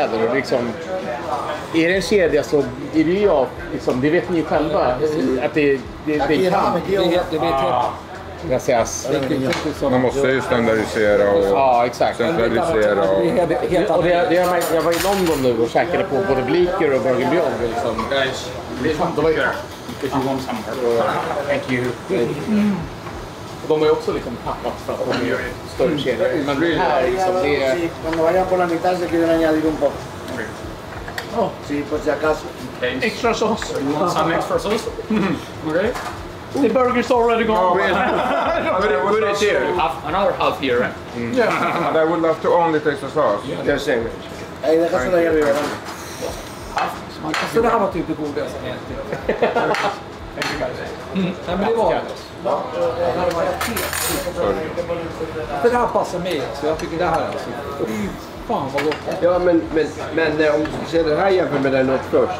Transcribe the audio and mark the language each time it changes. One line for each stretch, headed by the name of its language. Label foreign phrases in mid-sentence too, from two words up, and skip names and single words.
Swedish: Och liksom, är det en kedja så är det ju jag, liksom, det vet ni ju själva, att det kan. Jag säger, Man måste ju standardisera och centralisera. Jag var i London nu och käkade på både Bleecker och Burger Beyond. Liksom. De var ju...
English: Thank you.
Swedish: De har ju också liksom tappat för att de gör större kedjor. Men det här liksom, det är...
Spanish: Cuando vayan por la mitad se quieren añadir un poco. Sí, por si acaso.
Swedish: Extra sås.
English: Some extra sauce? Okay. The burger's already gone. Put it here. Another half here. But I would love to only taste the sauce.
Swedish: Jag säger det.
Spanish: Ahí déjaselo ahí arriba.
Swedish: Så det här var typ det godaste jag ätit. Nej men det var det. Det här passar mig så jag tycker det här är alltså. Fan vad gott. Ja men om du ser den här jämfört med den åt först.